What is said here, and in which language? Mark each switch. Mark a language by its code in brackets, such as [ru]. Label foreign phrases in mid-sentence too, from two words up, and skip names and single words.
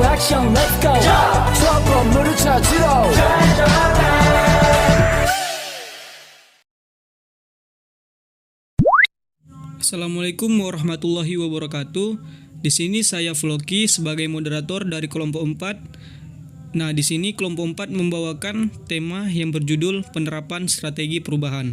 [ko] 미션 [en] let's go [ko] 저 건물을 찾으러 [ar] السلام عليكم ورحمة الله وبركاته. [id] Di sini saya Floki sebagai moderator dari kelompok 4. Nah, di sini kelompok 4 membawakan tema yang berjudul penerapan strategi perubahan.